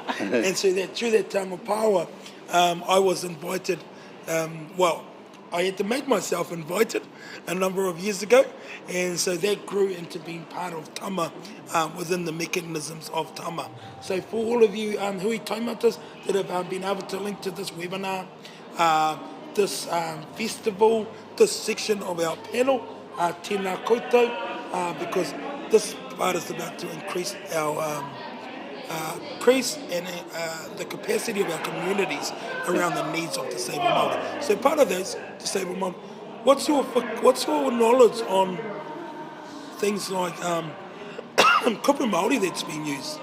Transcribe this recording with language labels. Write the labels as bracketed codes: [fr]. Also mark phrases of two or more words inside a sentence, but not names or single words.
[en] And so through that Te Anga Paua, I was invited, I had to make myself invited a number of years ago, and so that grew into being part of tama within the mechanisms of tama. So for all of you [mi] hui taumatas [en] that have been able to link to this webinar, this festival, this section of our panel, [mi] tēnā koutou, [en] because this part is about to increase our the capacity of our communities around the needs of disabled Māori. So part of those disabled Māori, what's your knowledge on things like [mi] kupu Māori [en] that's being used?